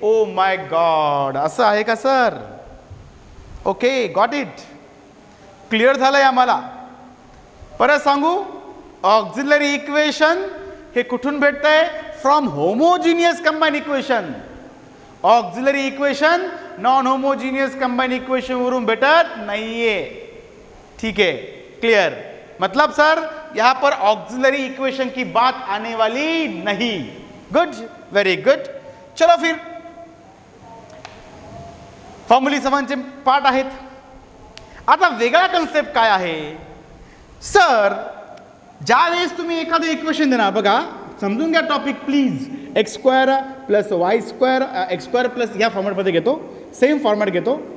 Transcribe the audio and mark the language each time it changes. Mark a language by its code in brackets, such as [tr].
[mr] Oh my God, असं आहे का sir? Okay, got it. Clear झालंय आम्हाला. परत सांगू, ऑक्झिलरी इक्वेशन हे कुठून भेटतंय? From homogeneous combine equation. Auxiliary equation non homogeneous combine equation वरून भेटत नाहीये. [hi] ठीक है, क्लियर. मतलब सर यहां पर ऑक्झिलरी इक्वेशन की बात आने वाली नहीं. [en] Good, very good. [mr] चलो फिर फॉर्म्युली समानचे पार्ट आहेत. आता वेगळा कन्सेप्ट काय आहे सर? ज्यावेळेस तुम्ही एखादं इक्वेशन देणार, बघा समजून घ्या topic please. x² plus y² x² plus ह्या फॉर्मॅटमध्ये घेतो, सेम फॉर्मॅट घेतो.